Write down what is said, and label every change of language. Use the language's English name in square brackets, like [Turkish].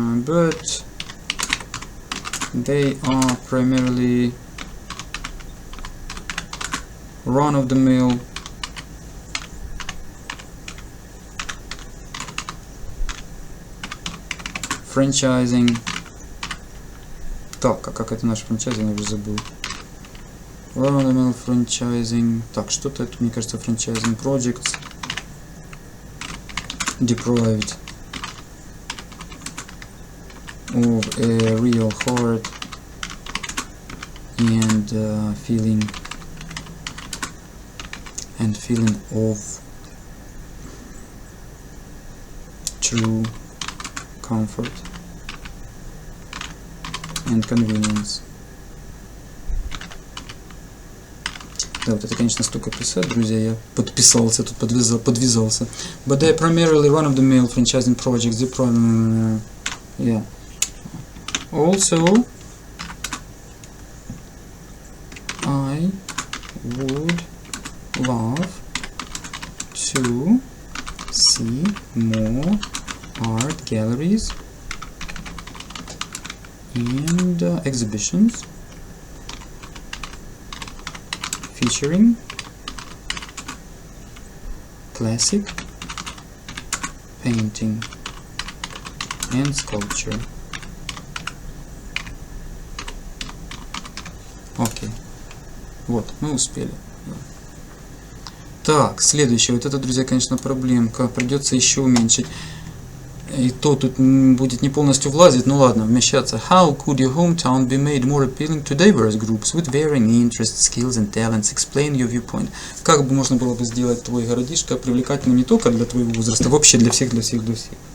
[English] but they are primarily run-of-the-mill франчайзинг. [Russian] Так, а как это наш франчайзинг, я уже забыл. [English] Run-of-the-mill franchising. [Russian] Так, что-то это, мне кажется, [English] franchising projects. Deprived of a real heart and feeling of true comfort and convenience. [Russian] Да, вот это, конечно, столько писать, друзья, я подписался, тут подвязался. [English] But they are primarily run-of-the-mill franchising projects. Yeah. Also, I would love to see more art galleries and exhibitions featuring classic painting and sculpture. [Russian] Окей. Вот, мы успели. Так, следующее. Вот это, друзья, конечно, проблемка. Придется еще уменьшить. И то тут будет не полностью влазить, ну ладно, вмещаться. [English] How could your hometown be made more appealing to diverse groups with varying interests, skills and talents? Explain your viewpoint. [Russian] Как бы можно было бы сделать твой городишко привлекательным не только для твоего возраста, вообще для всех, для всех, для всех.